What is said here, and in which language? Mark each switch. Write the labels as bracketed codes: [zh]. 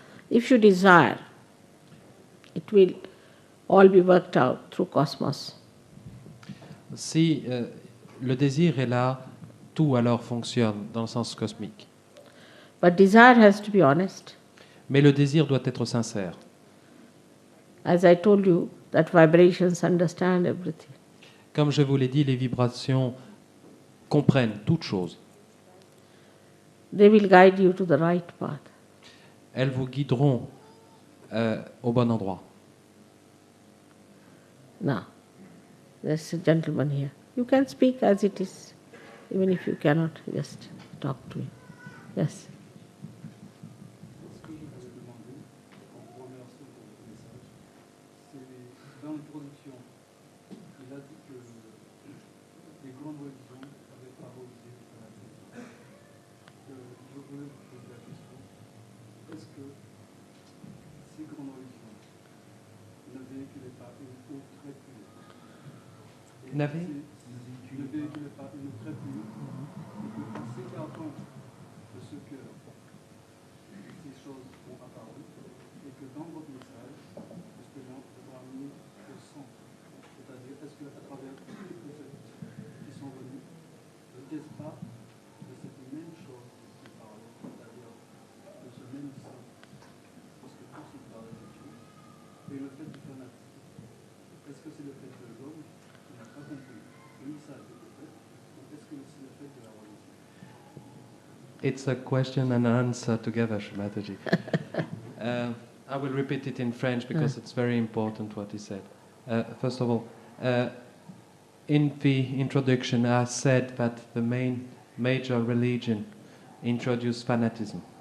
[en] If you desire, it will all be worked out through cosmos. [fr] Si le désir est là, tout alors fonctionne dans le sens cosmique. [en] But desire has to be honest. [fr] Mais le désir doit être sincère. [en] As I told you, that vibrations understand everything. [fr] Comme je vous l'ai dit, les vibrations comprennent toutes choses. [en] They will guide you to the right path. [fr] Elles vous guideront au bon endroit. [en] Now, there's a gentleman here. You can speak as it is, even if you cannot, just talk to him. Yes. [fr] Ce que je voulais demander, en vous remerciant pour votre message, c'est dans l'introduction, il a dit que les grandes religions avaient favorisé le fanatisme. Je voulais vous poser la question, est-ce que ces grandes religions ne véhiculaient pas une eau très pure? Ne véhiculaient pas une eau très pure, et que en s'écartant de ce cœur, ces choses ont apparu, et que dans votre message, justement, vous ramenez au centre. C'est-à-dire, est-ce qu'à travers tous les prophètes qui sont venus, ne disent pas de cette même chose qui parle, c'est-à-dire de ce même sang, parce que tout se parle de Dieu, et le fait du fanatisme. Est-ce que c'est le fait de l'homme qui n'a pas compris le message du prophète, ou est-ce que c'est le fait de la religion? [en] It's a question and an answer together, Shrimataji. I will repeat it in French because it's very important what he said. First of all, in the introduction, I said that the major religion introduced fanatism.